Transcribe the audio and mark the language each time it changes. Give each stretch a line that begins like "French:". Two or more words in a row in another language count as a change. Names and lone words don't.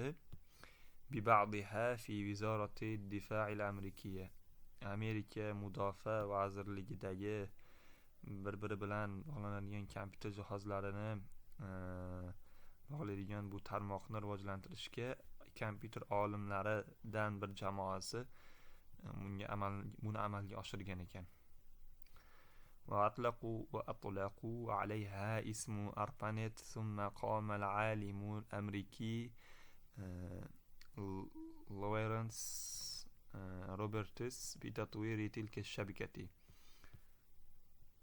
Arabic: بعدها في وزارة الدفاع الأمريكية,
Uzbek: Amerika mudofaa vazirligidagi bir-biri bilan bog'lanadigan kompyuter jihozlarini bog'laydigan bu tarmoqni rivojlantirishga kompyuter olimlaridan bir jamoasi buni amalga oshirgan ekan.
Arabic: وأطلقوا عليها اسم أربانيت. ثم قام العالم الأمريكي لورنس روبرتس بتطوير تلك الشبكة.